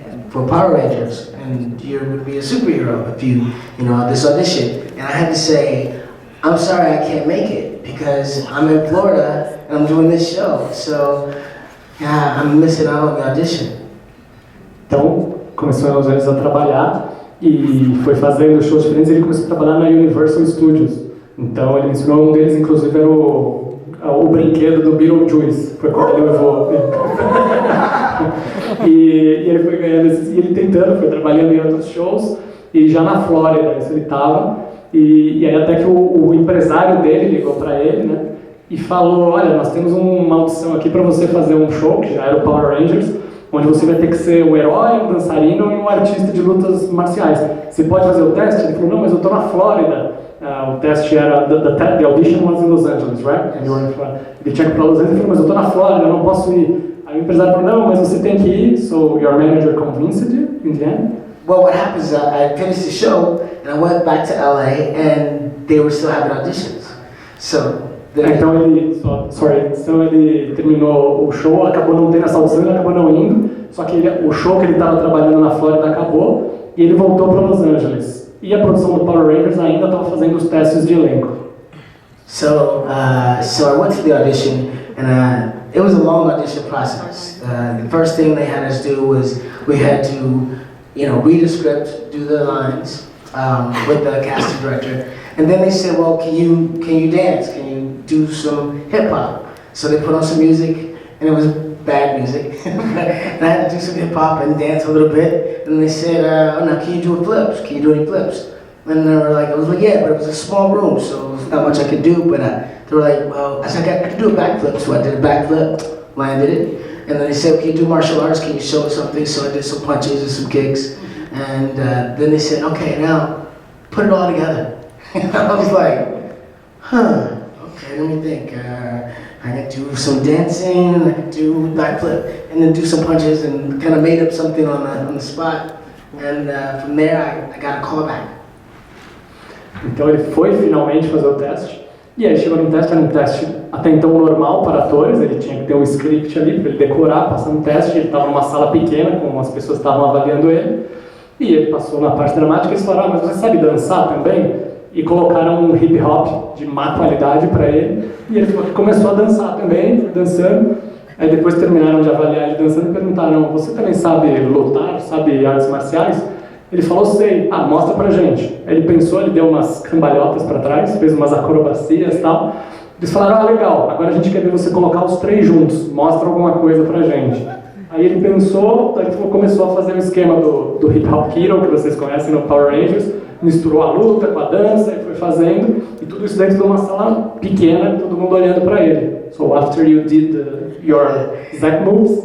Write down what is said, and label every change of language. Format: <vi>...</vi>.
<en>for Power Rangers, and you would be a superhero if you this audition. And I had to say, I'm sorry, I can't make it because I'm in Florida and I'm doing this show, so yeah, I'm missing out on the audition.</en> <pt>Então, começou em Los Angeles a trabalhar e foi fazendo shows diferentes. Ele começou a trabalhar na Universal Studios. Então, ele mencionou um deles, inclusive, era o brinquedo do Beetlejuice. Foi quando ele levou. e ele foi ganhando e ele tentando, foi trabalhando em outros shows. E já na Flórida, isso ele estava. E aí até que o empresário dele ligou para ele, né? E falou, olha, nós temos uma audição aqui para você fazer um show, que já era o Power Rangers, onde você vai ter que ser um herói, um dançarino e um artista de lutas marciais. Você pode fazer o teste? Ele falou, não, mas eu estou na Flórida. O teste era,</pt> <en>the audition was in Los Angeles, right?</en> <pt>Ele tinha que ir para Los Angeles, ele falou, mas eu estou na Flórida, eu não posso ir. Aí o empresário falou, não, mas você tem que ir,</pt> <en>so your manager convinced you in the end? Well, what happens is I finished the show and I went back to LA and they were still having auditions.</en> <pt>Então ele terminou o show, acabou não tendo essa audição, ele acabou não indo, só que o show que ele estava trabalhando na Flórida acabou e ele voltou para Los Angeles. E a produção do Power Rangers ainda estava fazendo os testes de elenco.</pt> <en>So I went to the audition and it was a long audition process. The first thing they had us do was we had to read a script, do the lines with the casting director, and then they said, well, can you dance? Can you do some hip hop? So they put on some music, and it was bad music. And I had to do some hip hop and dance a little bit. And they said, oh, now can you do flips? Can you do any flips? And they were like, I was like, yeah, but it was a small room, so there's not much I could do. But they were like, well, I said I could do a backflip, so I did a backflip, landed it. And then they said, can you do martial arts? Can you show us something? So I did some punches and some kicks. And then they said, okay, now put it all together. And I was like, okay, let me think. I could do some dancing, I could do backflip, and then do some punches, and kind of made up something on the spot. And from there, I got a call back.</en> <pt>Então ele foi finalmente fazer o teste. E aí chegou no teste, era um teste até então normal para atores, ele tinha que ter um script ali para ele decorar, passar um teste, ele estava numa sala pequena, com as pessoas estavam avaliando ele, e ele passou na parte dramática e eles falaram, mas você sabe dançar também? E colocaram um hip hop de má qualidade para ele, e ele começou a dançar também, dançando, aí depois terminaram de avaliar ele dançando e perguntaram, você também sabe lutar, sabe artes marciais? Ele falou, sei, mostra pra gente. Ele pensou, ele deu umas cambalhotas pra trás, fez umas acrobacias e tal. Eles falaram, legal, agora a gente quer ver você colocar os três juntos, mostra alguma coisa pra gente. Aí ele pensou, aí ele começou a fazer o esquema do Hip Hop Hero, que vocês conhecem no Power Rangers, misturou a luta com a dança e foi fazendo, e tudo isso dentro de uma sala pequena, todo mundo olhando pra ele.</pt> <en>So after you did your exact moves?</en>